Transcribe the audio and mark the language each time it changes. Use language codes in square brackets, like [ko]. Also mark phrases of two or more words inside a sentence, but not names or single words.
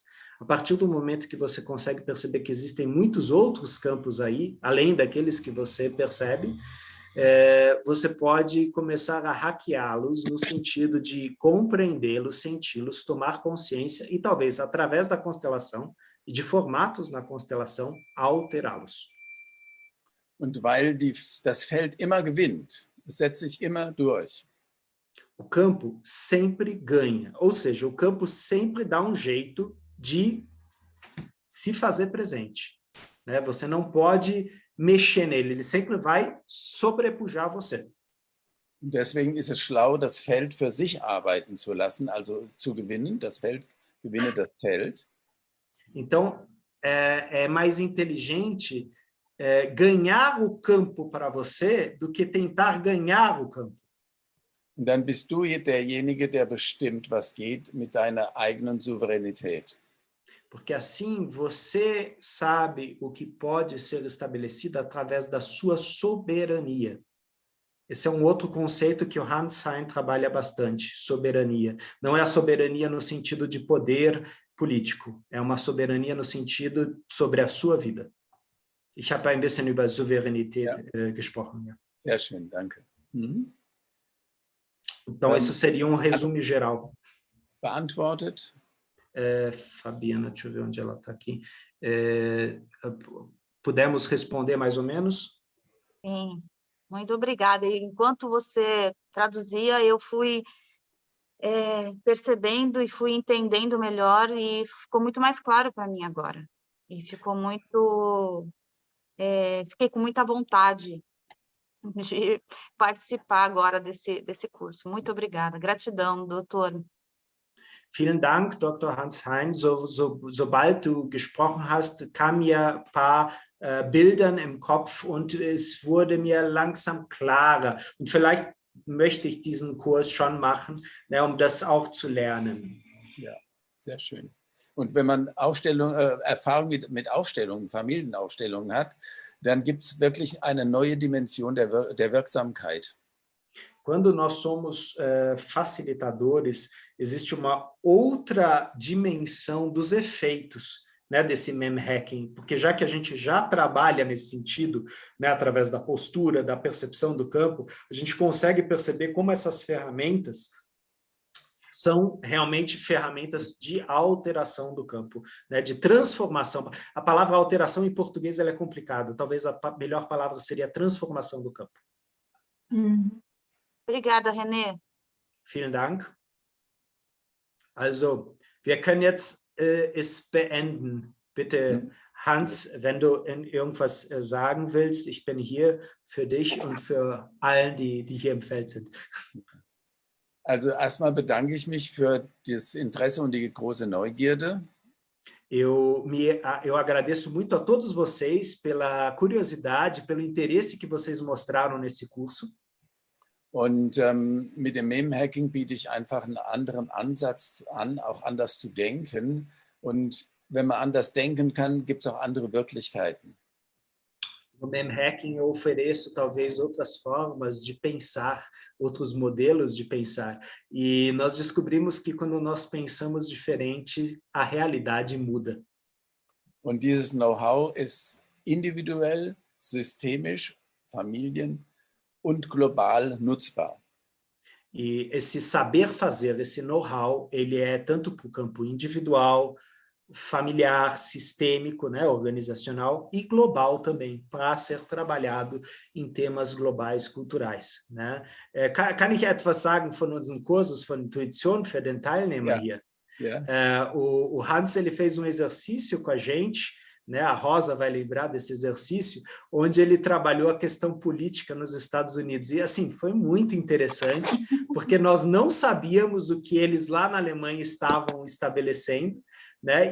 [pt] A partir do momento que você consegue perceber que existem muitos outros campos aí, além daqueles que você percebe, você pode começar a hackeá-los no sentido de compreendê-los, senti-los, tomar consciência e talvez, através da constelação e de formatos na constelação, alterá-los. [de] Und weil das Feld immer gewinnt, es setzt sich immer durch. [pt] O campo sempre ganha, ou seja, o campo sempre dá jeito de se fazer presente, né? Você não pode mexer nele, ele sempre vai sobrepujar você. [de] Und deswegen ist es schlau, das Feld für sich arbeiten zu lassen, also zu gewinnen, das Feld gewinne das Feld. [pt] Então, é mais inteligente ganhar o campo para você do que tentar ganhar o campo. [de] Und dann bist du derjenige, der bestimmt, was geht, mit deiner eigenen Souveränität. [pt] Porque assim você sabe o que pode ser estabelecido através da sua soberania. Esse é um outro conceito que o Hans Hein trabalha bastante, soberania. Não é a soberania no sentido de poder político, é uma soberania no sentido sobre a sua vida. [de] Ich habe ein bisschen über Souveränität gesprochen. Ja. Sehr schön, danke. [pt] Então, isso seria um resumo geral. [de] Beantwortet? [pt] Fabiana, deixa eu ver onde ela está aqui. Pudemos responder mais ou menos? Sim, muito obrigada. E enquanto você traduzia, eu fui percebendo e fui entendendo melhor e ficou muito mais claro para mim agora. E ficou muito... fiquei com muita vontade de participar agora desse curso. Muito obrigada. Gratidão, doutor. [de] Vielen Dank, Dr. Hans Hein. Sobald du gesprochen hast, kamen mir ein paar Bildern im Kopf und es wurde mir langsam klarer. Und vielleicht möchte ich diesen Kurs schon machen, ne, um das auch zu lernen. Ja, sehr schön. Und wenn man Erfahrung mit Aufstellungen, Familienaufstellungen hat, dann gibt es wirklich eine neue Dimension der Wirksamkeit. [pt] Quando nós somos facilitadores, existe uma outra dimensão dos efeitos, né, desse mem hacking, porque já que a gente já trabalha nesse sentido, né, através da postura, da percepção do campo, a gente consegue perceber como essas ferramentas são realmente ferramentas de alteração do campo, né, de transformação. A palavra alteração em português ela é complicada, talvez a melhor palavra seria transformação do campo. Obrigada, René. [de] Vielen Dank. Also, wir können jetzt es beenden. Bitte, Hans, wenn du irgendwas sagen willst, ich bin hier für dich und für allen, die hier im Feld sind. Also erstmal bedanke ich mich für das Interesse und die große Neugierde. [pt] Eu agradeço muito a todos vocês pela curiosidade, pelo interesse que vocês mostraram nesse curso. [de] Und mit dem Mem-Hacking biete ich einfach einen anderen Ansatz an, auch anders zu denken. Und wenn man anders denken kann, gibt es auch andere Wirklichkeiten. [pt] No Mem-Hacking eu ofereço talvez outras formas de pensar, outros modelos de pensar. E nós descobrimos que quando nós pensamos diferente, a realidade muda. [de] Und dieses Know-how ist individuell, systemisch, Familien und global nutzbar. [pt] E esse saber fazer, esse know-how, ele é tanto para o campo individual, familiar, sistêmico, né, organizacional e global também, para ser trabalhado em temas globais culturais. Né? [de] Kann ich etwas sagen von unseren Kurses von Intuition für den Teilnehmer hier? [en] Yeah. [pt] O Hans ele fez um exercício com a gente, né? A Rosa vai lembrar desse exercício, onde ele trabalhou a questão política nos Estados Unidos. E, assim, foi muito interessante, porque nós não sabíamos o que eles lá na Alemanha estavam estabelecendo, né?